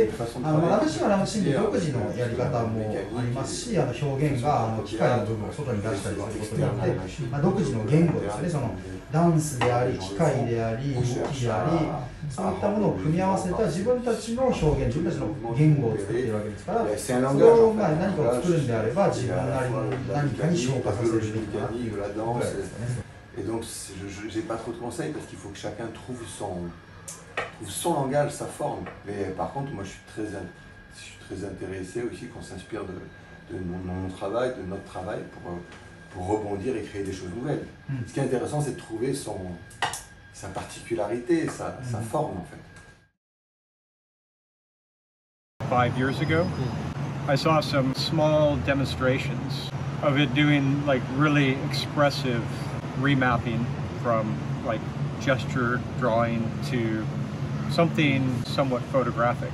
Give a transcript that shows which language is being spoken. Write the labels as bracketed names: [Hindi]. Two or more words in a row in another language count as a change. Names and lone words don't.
[Japanese] で、ラムシンはラムシンで独自のやり方もありますし、表現が機械の部分を外に出したりすることによって、独自の言語ですね、そのダンスであり、機械であり、動きであり、そういったものを組み合わせた自分たちの表現、自分たちの言語を作っているわけですから、それを何かを作るんであれば、自分なりの何かに昇華させるべきかなというぐらいですかね。 [French] Et donc, je n'ai pas trop de conseils parce qu'il faut que chacun trouve son langage, sa forme. Mais par contre, moi, je suis très intéressé aussi qu'on s'inspire de mon travail, de notre travail, pour rebondir et créer des choses nouvelles. Ce qui est intéressant, c'est de trouver sa particularité, sa forme, en fait. [English] 5 years ago, I saw some small demonstrations of it doing like really expressive remapping from like gesture drawing to something somewhat photographic.